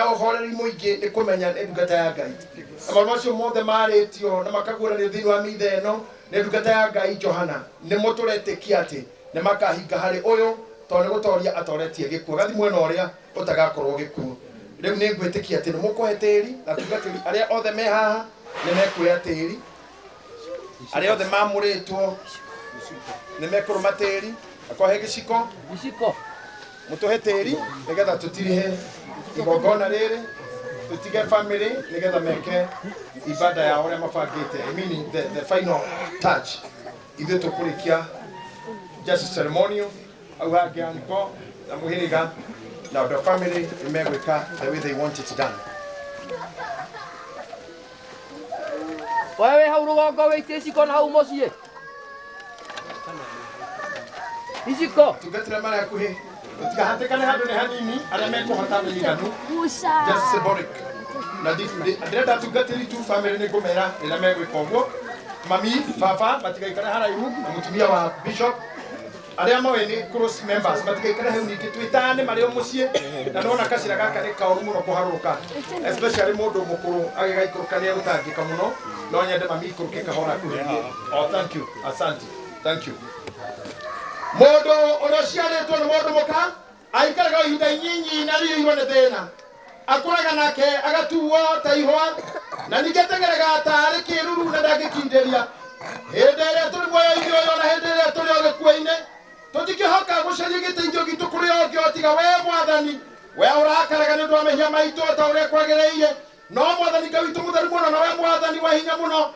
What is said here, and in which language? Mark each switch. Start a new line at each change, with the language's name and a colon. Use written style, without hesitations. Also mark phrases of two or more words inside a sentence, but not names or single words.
Kikuyu: ũhoreri mũingĩ nĩ kũmenya nĩ ndungata ya Ngai maũndũ macio mothe marĩtio na makaguũranio thĩinĩ wa mitha ĩno nĩ ndungata ya Ngai Johana nĩ mũtũretĩkia atĩ nĩ makahinga harĩ ũyũ tondũ nĩ gũtoria atoretie gĩkuũ gathi mwena ũrĩa ũtagakorwo gĩkuũ rĩu nĩ ngwĩtĩkia atĩ nĩ mũkũhe tĩri na tungatĩri arĩa othe me haha nĩ mekuoya tĩri arĩa othe mamũrĩtwo nĩ mekũrũma tĩri akohe gĩciko mũtũhe tĩri nĩgetha tũtirihe igongona rĩrĩ tutige family nigetha meke ibada ya ũrĩa mabangĩte
English: meaning the final touch
Kikuyu: ithuĩ tũkũrĩkia
English: just ceremonial
Kikuyu: au hangĩ aniko na mũhĩrĩga na
English: the family
Kikuyu: nimegwĩka
English: the way they want it done.
Kikuyu: Wewe hau rũgongo wĩitie iciko na hau mũciĩ iciko tungatĩra mara hakuhĩ tũtigahatĩkane handũ nĩ hanini arĩa mekũhota mũiganu
English: just symbolic
Kikuyu: na ndĩrenda tungatĩri tu family nĩ ngũmera rĩrĩa megwĩka ũguo mami baba matigaikare haraihu na mũtumia wa bishop arĩa moĩ nĩ close members matigaikare hau ningĩ twĩtane marĩ o mũciĩ na nona kacira gaka nĩ kaũru mũno kũharũrũka especially mũndũ mũkũrũ agĩgaikũrũka nĩ egũtangĩka mũno no nyende mami ikũrũke kahora kũrĩgie
English: thank you
Kikuyu: asante
English: thank you
Kikuyu: mũndũ ũrĩa ciarĩtwo nĩ mũndũ mũka aikaraga ihinda inyinyi na rĩihwo nĩ thĩna akũraga nake agatuo ta ihwa na ningĩ ategeraga tarĩ kĩruru na ndangĩkindĩria hĩndĩ ĩrĩa tũrĩ muoyo-inĩ ũyũ na hĩndĩ ĩrĩa tũrĩ o gĩkuũ-inĩ tũtingĩhoka gũcaria gĩteithio gitũ kũrĩ o ũngĩ o tiga wee Mwathani wee ũrakaraga nĩ ũndũ wa mehia maitũ ta ũrĩa kwagĩrĩire no Mwathani Ngai witũ mũtheru mũno na wee Mwathani wa hinya mũno